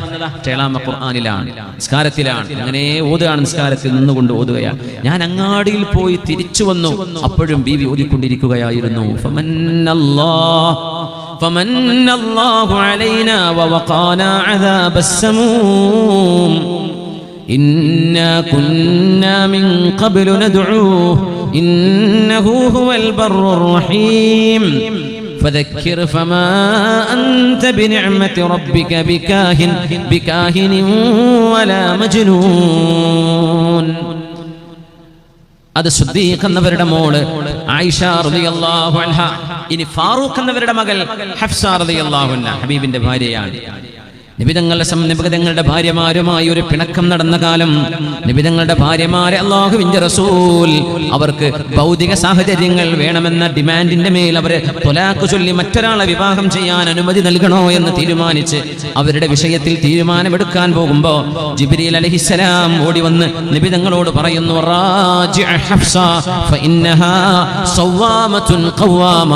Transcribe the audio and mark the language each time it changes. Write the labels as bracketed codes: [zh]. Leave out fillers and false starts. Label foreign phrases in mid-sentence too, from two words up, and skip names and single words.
[ml] എളാമ ഖുർആനിലാണ്, നിസ്കാരത്തിലാണ്, അങ്ങനെ ഓതുകയാണ്, നിസ്കാരത്തിൽ നിന്നുകൊണ്ട് ഓതുകയാണ്. ഞാൻ അങ്ങാടിയിൽ പോയി തിരിച്ചു വന്നു, അപ്പോഴും ബീവി ഓതിക്കൊണ്ടിരിക്കുകയായിരുന്നു. [ar] فمن الله علينا ووقانا عذاب السموم إنا كنا من قبل ندعوه إنه هو البر الرحيم فذكر فما أنت بنعمة ربك بكاهن ولا مجنون. [ml] അത് സിദ്ദീഖ് എന്നവരുടെ മോള് ആയിഷ [ar] رضي الله عنها. [ml] ഇനി ഫാറൂഖ് എന്നവരുടെ മകൾ ഹഫ്സ [ar] رضي الله عنها [ml] ഹബീബിന്റെ ഭാര്യയാണ്. നിബിതങ്ങളുടെ ഭാര്യമാരുമായി ഒരു പിണക്കം നടന്ന കാലം, നിബിതങ്ങളുടെ ഭാര്യമാരെ അല്ലാഹുവിന്റെ റസൂൽ അവർക്ക് ഭൗതിക സാഹചര്യങ്ങൾ വേണമെന്ന ഡിമാൻഡിന്റെ മേൽ അവരെ ത്വലാഖ് ചൊല്ലി മറ്റൊരാളെ വിവാഹം ചെയ്യാൻ അനുമതി നൽകണോ എന്ന് തീരുമാനിച്ച് അവരുടെ വിഷയത്തിൽ തീരുമാനമെടുക്കാൻ പോകുമ്പോ ജിബ്രീൽ അലൈഹിസ്സലാം ഓടി വന്ന് നിബിതങ്ങളോട് പറയുന്നു, [ar] راجع حفصة فإنها صوامة قوامة.